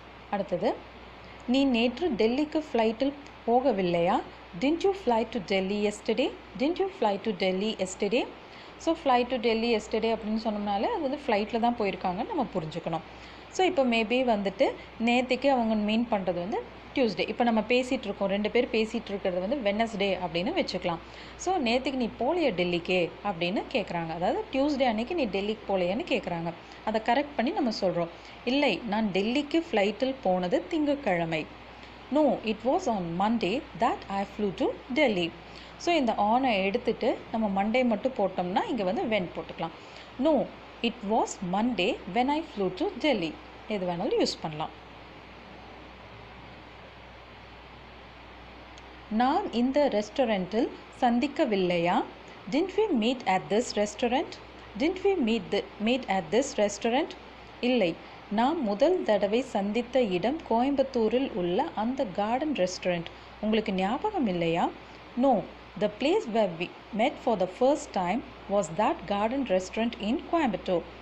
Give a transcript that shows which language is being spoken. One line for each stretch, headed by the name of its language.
Tamil: அடுத்தது, நீ நேற்று டெல்லிக்கு ஃப்ளைட்டில் போகவில்லையா?
English: Didn't you fly to Delhi yesterday? Didn't you fly to Delhi yesterday?
Tamil: So
English: fly to Delhi yesterday
Tamil: அப்படின்னு சொன்னோம்னாலே அது வந்து ஃப்ளைட்டில் தான் போயிருக்காங்கன்னு நம்ம புரிஞ்சுக்கணும். ஸோ இப்போ மேபி வந்துட்டு நேற்றுக்கு அவங்க மீன் பண்ணுறது வந்து டியூஸ்டே. இப்போ நம்ம பேசிகிட்டு இருக்கோம், ரெண்டு பேர் பேசிகிட்டு இருக்கிறது வந்து வெட்னஸ்டே அப்படின்னு வச்சுக்கலாம். ஸோ நேற்றுக்கு நீ போலையா டெல்லிக்கே அப்படின்னு கேட்குறாங்க, அதாவது டியூஸ்டே அன்னைக்கு நீ டெல்லிக்கு போலையான்னு கேட்குறாங்க. அதை கரெக்ட் பண்ணி நம்ம சொல்கிறோம், இல்லை நான் டெல்லிக்கு ஃப்ளைட்டில் போனது திங்கட்கிழமை.
English: No, it was on Monday that I flew to Delhi.
Tamil: So இந்த ஆனை எடுத்துகிட்டு நம்ம மண்டே மட்டும் போட்டோம்னா இங்கே வந்து வென் போட்டுக்கலாம்.
English: No, it was Monday when I flew to Delhi.
Tamil: எது வேணாலும் யூஸ் பண்ணலாம். நான் இந்த ரெஸ்டாரண்ட்டில் சந்திக்கவில்லையா?
English: Didn't we meet at this restaurant? Didn't we meet at this restaurant?
Tamil: இல்லை, நான் முதல் தடவை சந்தித்த இடம் கோயம்புத்தூரில் உள்ள அந்த கார்டன் ரெஸ்டாரண்ட். உங்களுக்கு ஞாபகம் இல்லையா?
English: No, the place where we met for the first time was that garden restaurant in Coimbatore.